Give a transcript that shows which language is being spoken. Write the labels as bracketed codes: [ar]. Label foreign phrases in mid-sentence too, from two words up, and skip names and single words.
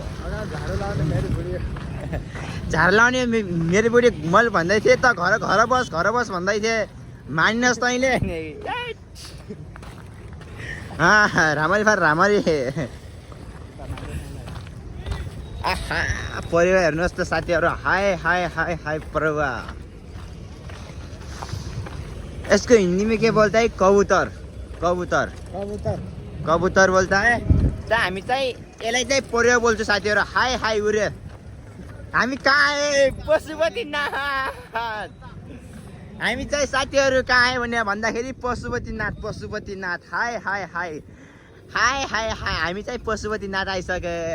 [ne] झार लाउने मेरो बुढी मैले भन्दै थिएँ त घर बस भन्दै थिएँ मानिनस् तैँले रामरी फार रामरी आहा परेवा हेर्नुहोस् त साथीहरू हाय हाय हाय हाय परेवा [hi] इसको हिंदी में क्या बोलता है कबूतर कबूतर कबूतर कबूतर बोलता है [ne] त हामी चाहिँ यसलाई चाहिँ परेवा बोल्छु साथीहरू हाय हाय उरे हामी कहाँ आए पशुपतिनाथ हामी चाहिँ साथीहरू कहाँ आयो भने भन्दाखेरि पशुपतिनाथ हाय हाय हाय हाय हाय हाय हामी चाहिँ पशुपतिनाथ आइसके